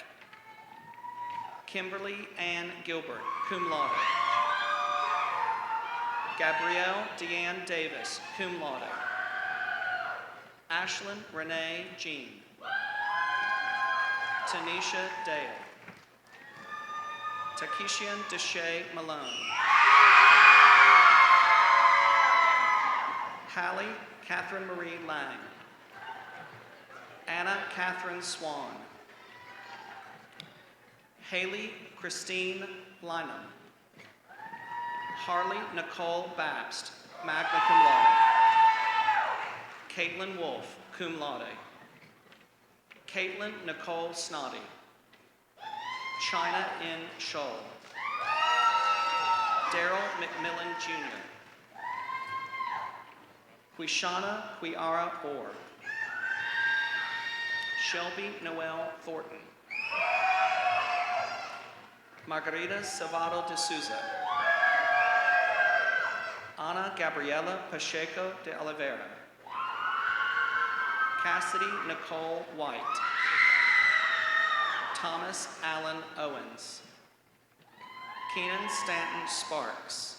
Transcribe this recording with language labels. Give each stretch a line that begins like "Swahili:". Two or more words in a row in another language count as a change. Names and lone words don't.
English: Kimberly Ann Gilbert,
Latin: cum laude.
English: Gabrielle Deanne Davis,
Latin: cum laude.
English: Ashlyn Renee Jean. Tanisha Dale. Takishian Deshay Malone. Hallie Catherine Marie Lang. Anna Catherine Swan. Haley Christine Lynham. Harley Nicole Babst,
Latin: magna cum laude.
English: Caitlin Wolf,
Latin: cum laude.
English: Caitlin Nicole Snoddy. China N. Scholl. Daryl McMillan Jr. Quishana Quiara Orr. Shelby Noel Thornton. Margarita Salvado de Souza. Ana Gabriela Pacheco de Oliveira. Cassidy Nicole White. Thomas Allen Owens. Keenan Stanton Sparks.